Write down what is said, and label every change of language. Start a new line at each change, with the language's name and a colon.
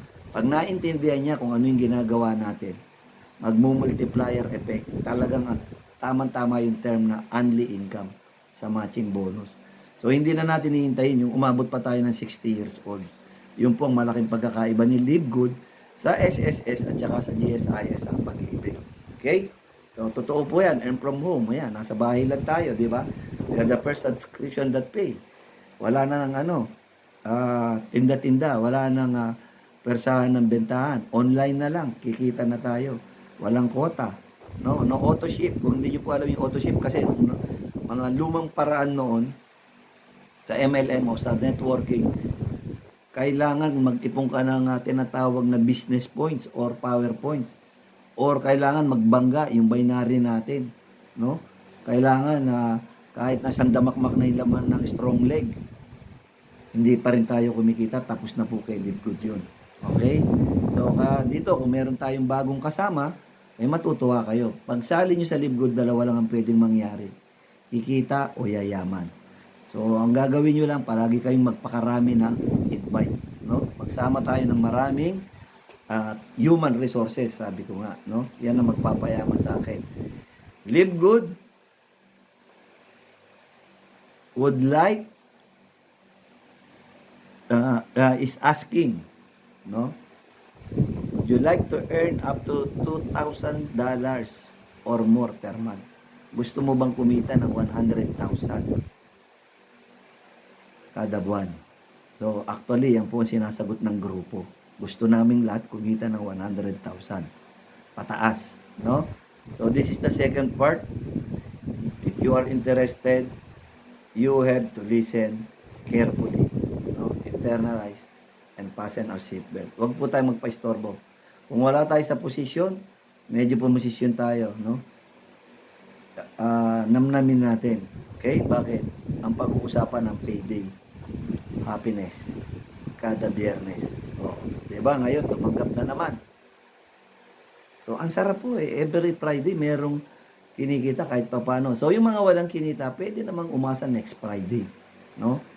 Filipino: Pag naintindihan niya kung ano yung ginagawa natin, magmumultiplier effect, talagang tamang-tama yung term na only income sa matching bonus. So, hindi na natin hihintayin yung umabot pa tayo ng 60 years old. Yung pong malaking pagkakaiba ni Live Good sa SSS at saka sa GSIS ang pag-ibig. Okay? So, totoo po yan.
English: Earn from home.
Filipino: Yan, nasa bahay lang tayo, di ba?
English: We are the first subscription that pay.
Filipino: Wala na ng tinda-tinda. Wala nang persahan ng bentahan. Online na lang. Kikita na tayo. Walang quota.
English: No auto ship.
Filipino: Kung hindi nyo po alam yung auto ship kasi mga lumang paraan noon sa MLM o sa networking, kailangan mag-ipon ka ng tinatawag na business points or power points. Or kailangan magbangga yung binary natin, no? Kailangan na kahit na sandamakmak na yung laman ng strong leg, hindi pa rin tayo kumikita, tapos na po kay Live Good yun. Okay? So, dito, kung meron tayong bagong kasama, may matutuwa kayo. Pagsali nyo sa Live Good, dalawa lang ang pwedeng mangyari. Kikita o yayaman. So, ang gagawin nyo lang, palagi kayong magpakarami ng invite, no? Magsama tayo ng maraming human resources, sabi ko nga, no? Yan ang magpapayaman sa akin.
English: Live Good would like is asking, no? Would you like to earn up to $2,000 or more per month?
Filipino: Gusto mo bang kumita ng 100,000 kada buwan? So, actually, yan po ang sinasagot ng grupo. Gusto naming lahat kumita ng 100,000 pataas, no?
English: So, this is the second part. If you are interested, you have to listen carefully, no? Internalize and fasten our seatbelt.
Filipino: Huwag po tayo magpa-istorbo. Kung wala tayo sa posisyon, medyo pumosisyon tayo, no? Namnamin natin. Okay? Bakit? Ang pag-uusapan ng payday. Happiness. Kada biyernes. O, diba? Ngayon, tumanggap na naman. So, ang sarap po eh. Every Friday, merong kinikita kahit papano. So, yung mga walang kinita, pwede namang umasa next Friday. No?